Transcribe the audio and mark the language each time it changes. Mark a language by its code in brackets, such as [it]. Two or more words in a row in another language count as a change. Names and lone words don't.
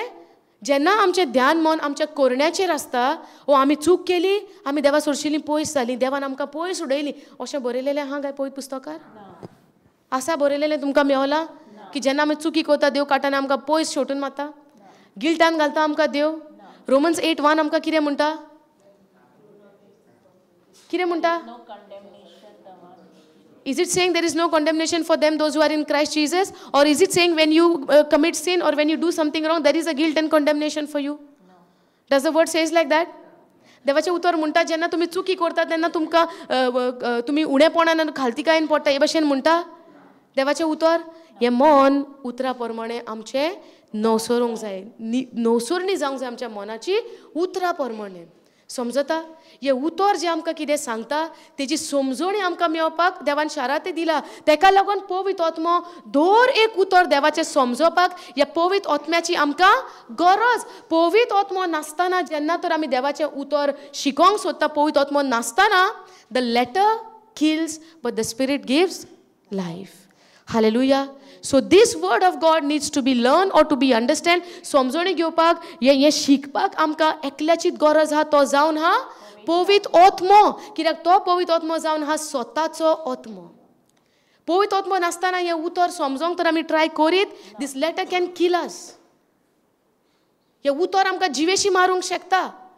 [kok] जेन्ना आमचें ध्यान मन आमच्या कोरण्याचेर आसता, आमी चूक केली, आमी देवा सोडशिल्लीं पयस जालीं, देवान आमकां पयस उडयलीं, अशें बरयलेलें आहा काय पळयत पुस्तकार? आसा बरयलेलें तुमकां मेवलां की जेन्ना आमी चुकी करता देव काटान आमकां पयस शेवटून मारता, गिल्टान घालता आमकां देव. रोमन्स 8:1 आमकां कितें म्हणटा? कितें म्हणटा? [en] Is it saying there is no condemnation for them those who are in Christ Jesus, or is it saying when you commit sin or when you do something wrong there is a guilt and condemnation for you? Does the word says like that? [kok] देवाचें उतर म्हणटा जेन्ना तुमी चुकी करता तेन्ना तुमकां तुमी उणेपणान खालतिकायेन पडटा हे भाशेन म्हणटा देवाचें उतर. हें मन उतरा प्रमाणे आमचें नवसरूंक जाय, नवसरणी जावंक जाय आमच्या मनाची उतरा प्रमाणे. समजता? हे उतर जें आमकां कितें सांगता तेजी समजणी आमकां मेळपाक देवान शारात दिला. तेका लागून पवित्र आत्मो दर एक उतर देवाचें समजोवपाक ह्या पवित्र आत्म्याची आमकां गरज. पवित्र आत्मो नासतना जेन्ना तर आमी देवाचें उतर शिकोवंक सोदता, पवित्र आत्मो नासतना [en] the letter kills but the spirit gives life. [kok] हालेलुया. [en] So this word of God needs to be learned or to be understand. [kok] समजणी घेवपाक हे शिकपाक आमकां एकल्याचीच गरज आहा. तो जावन हा पवित्र आत्मो. कित्याक तो पवित्र आत्मो जावन हा स्वताचो आत्मो. पवित्र आत्मो नासतना हे उतर समजोंक तर आमी ट्राय करीत, [en] this letter can kill us. [kok] हे उतर आमकां जिवेशी मारूंक शकता.